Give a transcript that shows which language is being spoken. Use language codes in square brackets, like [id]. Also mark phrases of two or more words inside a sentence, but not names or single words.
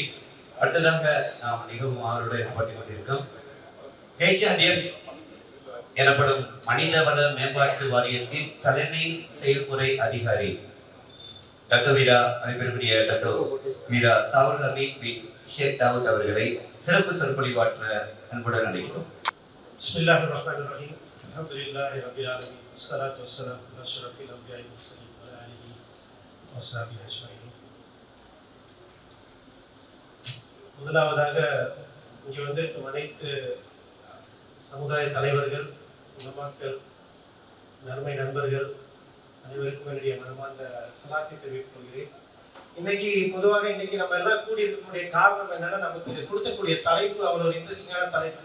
[ta] அடுத்ததாக நாம் மிகவும் ஆர்வத்துடன் பார்த்துக் கொண்டிருக்கோம் HRDF எனப்படும் மனிதவள மேம்பாட்டு வாரியத்தின் தலைமை செயல்முறை அதிகாரி டாக்டர் வீரா ஷாவுல் அமீன் பின் ஷேக் தாவூத் அவர்களை சிறப்பு சொற்பொழிவாற்ற அன்புடன் அழைக்கிறோம். [ar] بسم الله الرحمن الرحيم. الحمد لله رب العالمين. والصلاة والسلام على أشرف الأنبياء والمرسلين وعلى آله وصحبه أجمعين. [ta] முதலாவதாக இங்கே வந்திருக்கும் அனைத்து சமுதாய தலைவர்கள், உலமாக்கள், நன்மை நண்பர்கள் அனைவருக்கும் என்னுடைய மனமார்ந்த சலாத்தை தெரிவித்துக் கொள்கிறேன். இன்னைக்கு பொதுவாக நம்ம எல்லாம் கூடி இருக்கக்கூடிய காரணம் என்னன்னா, நமக்கு கொடுக்கக்கூடிய தலைப்பு அவ்வளவு ஒரு இன்ட்ரெஸ்டிங்கான தலைப்பு.